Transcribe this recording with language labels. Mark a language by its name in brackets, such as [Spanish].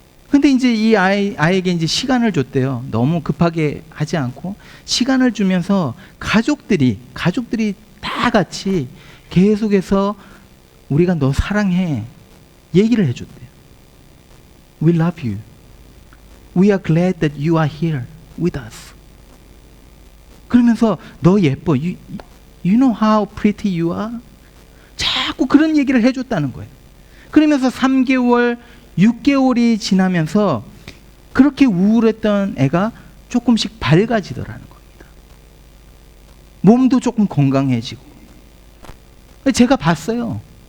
[Korean] 근데 이제 이 아이에게 이제 시간을 줬대요. 너무 급하게 하지 않고 시간을 주면서 가족들이 다 같이 계속해서 우리가 너 사랑해 얘기를 해줬대요. [English] We love you. We are glad that you are here with us. [Korean] 그러면서 너 예뻐. [English] You know how pretty you are? [Korean] 자꾸 그런 얘기를 해줬다는 거예요. 그러면서 3개월, 6개월이 지나면서 그렇게 우울했던 애가 조금씩 밝아지더라는 겁니다. 몸도 조금 건강해지고. 제가 봤어요.